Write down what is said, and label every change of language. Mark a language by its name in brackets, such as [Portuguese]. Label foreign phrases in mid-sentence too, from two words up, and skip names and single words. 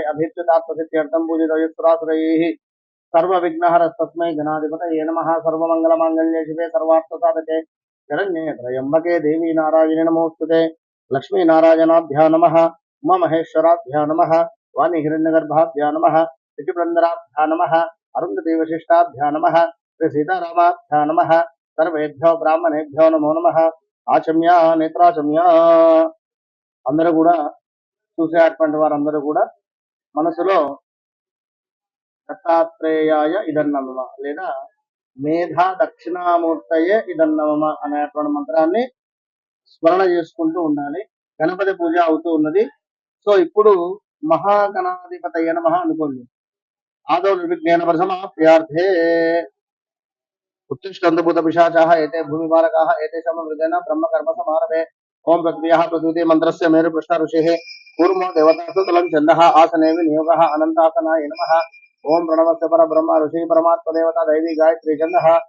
[Sanskrit] अभीप्सितार्थसिद्ध्यर्थं पूजितयुक्तरासुरैः सर्वविघ्नहरस्तस्मै गणाधिपतये नमः सर्वमङ्गलमाङ्गल्ये शिवे सर्वार्थसाधके शरण्ये त्र्यम्बके देवी नारायणे नमोऽस्तुते लक्ष्मीनारायणाभ्यां नमः उमामहेश्वराभ्यां नमः वाणीहिरण्यगर्भाभ्यां नमः ऋषिवृन्दराभ्यां नमः अरुन्धतीवशिष्टाभ्यां नमः श्रीसीतारामाभ्यां नमः सर्वेभ्यो ब्राह्मणेभ्यो नमो नमः ఆచమ్య నేత్రాచమ్య [Telugu] అందరూ కూడా చూసేటువంటి వారందరూ కూడా మనసులో [Sanskrit] దత్తాత్రేయాయ ఇదన్నమమ [Telugu] లేదా [Sanskrit] మేధా దక్షిణామూర్తయే ఇదన్నమమ [Telugu] అనేటువంటి మంత్రాన్ని స్మరణ చేసుకుంటూ ఉండాలి. గణపతి పూజ అవుతూ ఉన్నది. సో ఇప్పుడు [Sanskrit] మహాగణాధిపతయ నమః [Telugu] అనుకోండి. [Sanskrit] ఆదౌ నిర్విఘ్నేన ప్రసమాప్యార్థే उत्तिष्ठन्तु पिशाचाः एते भूमिभारकाः एतेषां हृदयेन ब्रह्मकर्म समारभे ओम प्रक्रियाः प्रकृति मन्त्रस्य मेरु पृष्ठ ऋषिः कूर्मो देवतासु तलं छन्दः आसने विनियोगः अनन्तासनाय नमः ओम प्रणवस्य परब्रह्म ऋषि परमात्मा देवता दैवी गायत्री छन्दः